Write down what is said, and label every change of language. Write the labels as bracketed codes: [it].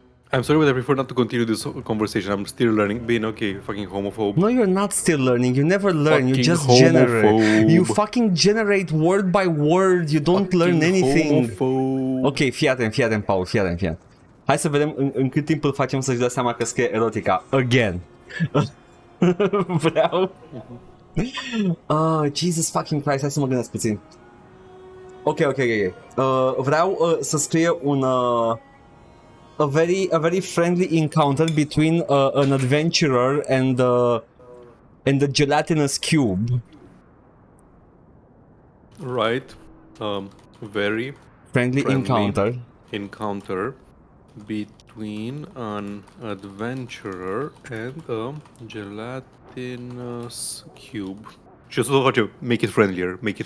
[en] I'm sorry, but I prefer not to continue this conversation. I'm still learning. Being okay, fucking homophobe. No, you're not still learning. You never learn. You Fucking just generate. homophobe. You fucking generate word by word. You don't learn anything. Homophobe. [ro] Ok, fii atent, Paul, fii atent. Hai să vedem în cât timp îl facem să-și dea seama că scrie erotica. Again. Vreau... [en] Jesus fucking Christ, [ro] hai să mă gândesc puțin. Ok. Vreau să scrie un... [en] a very friendly encounter between an adventurer and the gelatinous cube. Right. Very Friendly encounter between an adventurer and a gelatinous cube. [ro] Și o să facem [en] make it friendlier.